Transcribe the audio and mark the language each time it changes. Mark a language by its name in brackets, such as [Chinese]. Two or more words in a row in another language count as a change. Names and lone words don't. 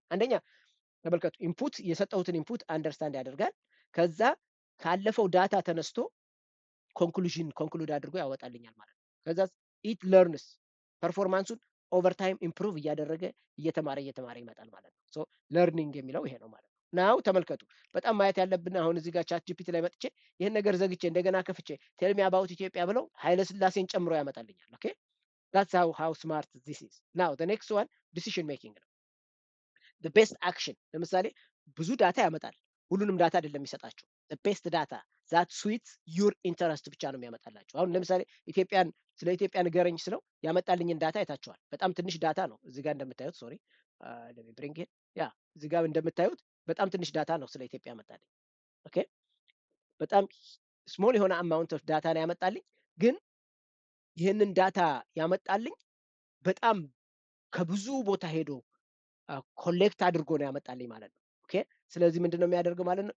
[Amharic] አንደኛ ተመልከቱ ኢንፑት የሰጠሁትን ኢንፑት አንደርስታንድ ያደርጋል። ከዛ ካለፈው ዳታ ተነስቶ ኮንክሉድ አድርጎ ያወጣልኛል ማለት ነው። ከዛ [English] it learns performance over time improve [Amharic] እያደረገ እየተማረ ይመጣል ማለት ነው። ሶ ለርኒንግ የሚለው ይሄ ነው ማለት ነው። ናው ተመልከቱ በጣም ማየት ያለብን አሁን እዚህ ጋር ቻት ጂፒቲ ላይ መጥቼ ይሄን ነገር ዘግቼ እንደገና ከፍቼ [English] tell me about Ethiopia [Amharic] ብለው ኃይለ ሥላሴን ጨምሮ ያመጣልኛል። ኦኬ [English] that's how smart this is. now the next one decision making ነው። the best action [Amharic] ለምሳሌ ብዙ ዳታ ያመጣል። ሁሉንም ዳታ አይደለም የሚሰጣችሁ። [English] the best data that suits your interest [Amharic] ብቻ ነው የሚያመጣላችሁ። አሁን ለምሳሌ ኢትዮጵያን ስለ ኢትዮጵያ ንገረኝ ስለው ያመጣልኝን ዳታ አይታችኋል። በጣም ትንሽ ዳታ ነው። እዚህ ጋር እንደምታዩት ሶሪ [English] let me bring it [Amharic] ያ እዚህ ጋር እንደምታዩት በጣም ትንሽ ዳታ ነው ስለ ኢትዮጵያ ያመጣልኝ። ኦኬ በጣም ስሞል የሆነ [English] amount of data [Amharic] ነው ያመጣልኝ። ግን ይህንን ዳታ ያመጣልኝ በጣም ከብዙ ቦታ ሄዶ ኮሌክት አድርጎ ነው ያመጣልኝ ማለት ነው። ኦኬ ስለዚህ ምንድን ነው የሚያደርገው ማለት ነው?